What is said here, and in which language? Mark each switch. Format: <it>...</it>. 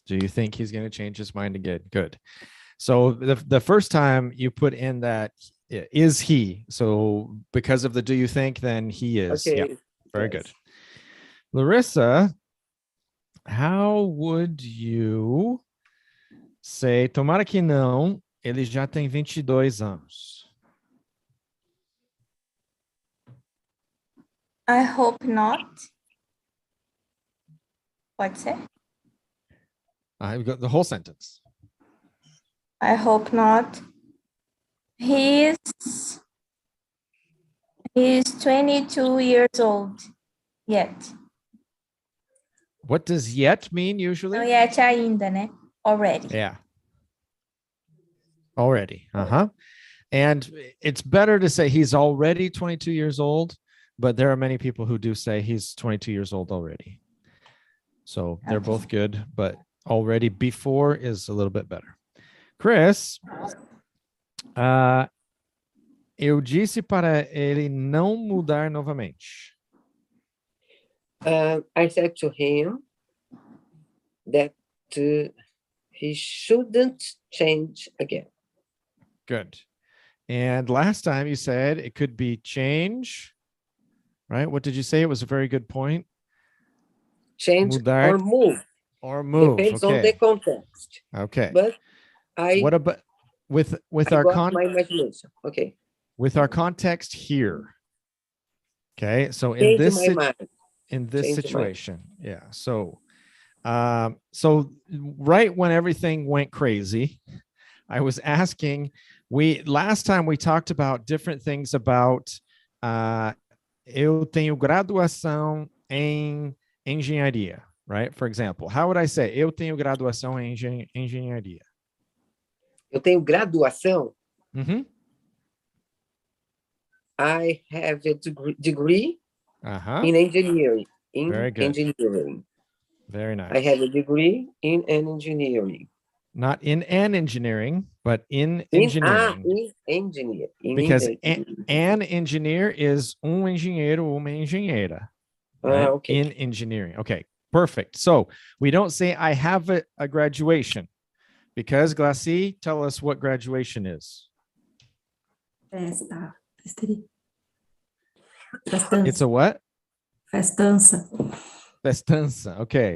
<en>Do you think he's going to change his mind again? Good. So the first time you put in that is he. So because of the do you think, then he is. Okay. Yeah. Very good.</en> <pt>Larissa,</pt> <en>how would you say,</en> <pt>tomara que não, ele já tem 22 anos.</pt> <en>I hope not.</en> <pt>Pode ser?</pt> <en>I've got the whole sentence. I hope not. He's 22 years old yet. What does yet mean usually?</en> <pt>Não, yet ainda, né?</pt> <en>Already. Yeah. Already. And it's better to say he's already 22 years old, but there are many people who do say he's 22 years old already. So they're both good, but already before is a little bit better.</en> <pt>Chris, eu disse para ele não mudar novamente.</pt> <en>I said to him that he shouldn't change again. Good. And last time you said it could be change, right? What did you say? It was a very good point. Change</en> <pt>mudar,</pt> <en>or move. Or move. Depends okay. on the context. Okay. But what about with our my imagination? Okay. With our context here. Okay. So in this situation, yeah. So right when everything went crazy, I was asking, last time we talked about different things about</en> <pt>eu tenho graduação em engenharia,</pt> <en>right? For example, how would I say</en> <pt>eu tenho graduação em engenharia? Eu tenho graduação? Mm-hmm.</pt> <en>I have a degree in engineering. Very good. Engineering. Very nice. I have a degree in engineering. Not in an engineering, but in engineering. In engineer. Because an engineer is engenheiro,</en> <pt>uma engenheira.</pt> <en>Right? Okay. In engineering. Okay, perfect. So we don't say I have a graduation because Glacy, tell us what graduation is.</en> <pt>Festa.</pt> <en>It's a what?</en> <pt>Festança. Festança.</pt> <en>Okay.</en>